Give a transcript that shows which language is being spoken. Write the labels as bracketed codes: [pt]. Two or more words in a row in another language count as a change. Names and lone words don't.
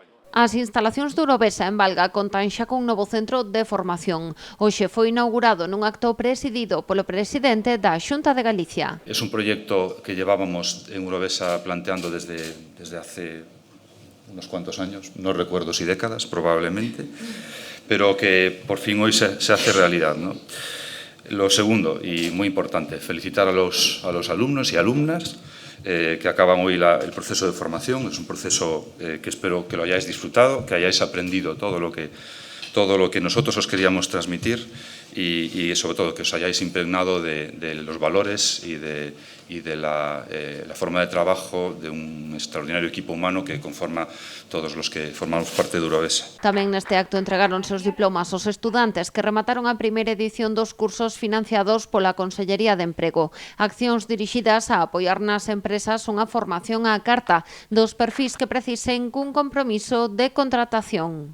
[gl] As instalacións de Urovesa en Valga contan xa cun novo centro de formación. Hoxe foi inaugurado nun acto presidido polo presidente da Xunta de Galicia. [es] Es un proyecto que llevábamos en Urovesa planteando desde hace unos cuantos años, no recuerdo si décadas, probablemente, pero que por fin hoy se hace realidad, ¿no? Lo segundo, y muy importante, felicitar a los alumnos y alumnas que acaban hoy el proceso de formación. Es un proceso que espero que lo hayáis disfrutado, que hayáis aprendido todo lo que nosotros os queríamos transmitir y sobre todo que os hayáis impregnado de los valores y de la forma de trabajo de un extraordinario equipo humano que conforma todos los que formamos parte de Urovesa. [gl] Tamén neste acto entregáronse os diplomas aos estudantes que remataron a primeira edición dos cursos financiados pola Consellería de Emprego. Accións dirixidas a apoiar nas empresas unha formación á carta dos perfis que precisen cun compromiso de contratación.